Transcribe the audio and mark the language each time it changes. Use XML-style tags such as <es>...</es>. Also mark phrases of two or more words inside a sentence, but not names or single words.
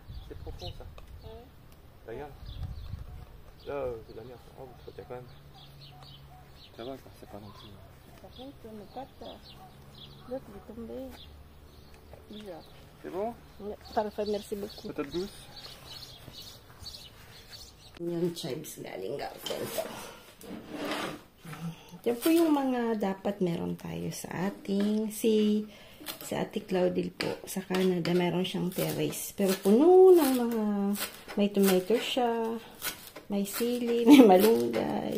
<fr>C'est profond ça. Ouais. Regarde. Là, c'est de la merde. Oh, vous trottez quand même. Ça va quoi, c'est pas non plus. Par contre, on n'a pas de... L'autre, il est tombé. Bizarre. C'est bon? Parfait, merci beaucoup. Patate douce?</fr> <tl>Yung chives galing Galvento. Yan po yung mga dapat meron tayo sa ating sa Ate Claudil po sa Canada, meron siyang terrace. Pero puno ng mga may tomato siya, may sili, may malunggay.</tl>